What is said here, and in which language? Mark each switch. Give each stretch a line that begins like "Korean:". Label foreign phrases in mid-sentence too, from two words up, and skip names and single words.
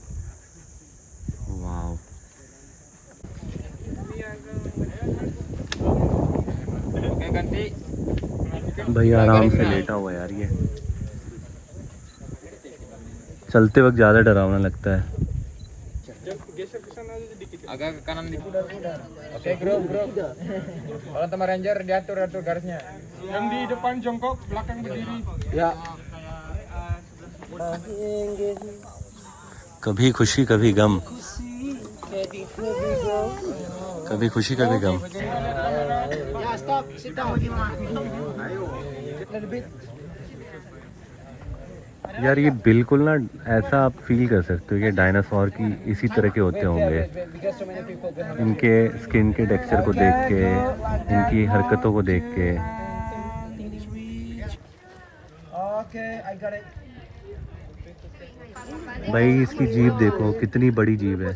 Hindi: वाह भाई, आराम से लेटा हुआ है यार। ये चलते वक्त ज़्यादा डरावना लगता है।
Indonesian: agak ke kanan dikit. Oke, grup. Kalau teman ranger diatur garisnya. Yang di depan jongkok, belakang berdiri. Ya.
Hindi: कभी खुशी कभी गम, कभी खुशी कभी गम।
Indonesian: Ya,
English: stop. Sit down. Ayo. Little bit.
Hindi: यार ये बिल्कुल ना ऐसा आप फील कर सकते हो कि डायनासोर की इसी तरह के होते होंगे। इनके स्किन के टेक्सचर को देख के, इनकी हरकतों को देख के। भाई इसकी जीभ देखो, कितनी बड़ी जीभ है।